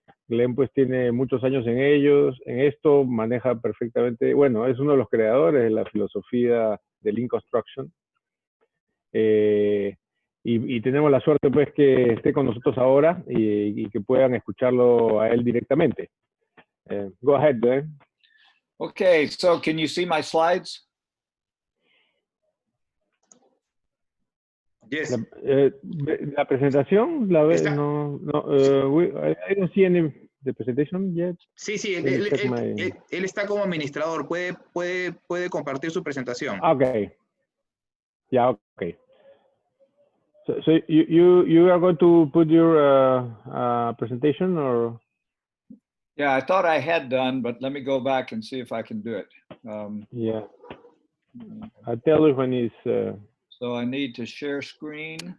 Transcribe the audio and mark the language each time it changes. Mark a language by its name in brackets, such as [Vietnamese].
[Spanish] Glenn pues tiene muchos años en esto, maneja perfectamente, bueno, es uno de los creadores de la filosofía de Link Construction. Y tenemos la suerte pues que esté con nosotros ahora y que puedan escucharlo a él directamente. [English] Go ahead, Glenn. Okay, so can you see my slides? Yes. [Spanish] La presentación, la vez, Está. [English] no, I don't see any the presentation yet. [Spanish] Sí, él está como administrador, puede compartir su presentación. Ok. Ya, ok. [English] So you are going to put your presentation, or? Yeah, I thought I had done, but let me go back and see if I can do it. Yeah. I'll tell you when it's... So I need to share screen.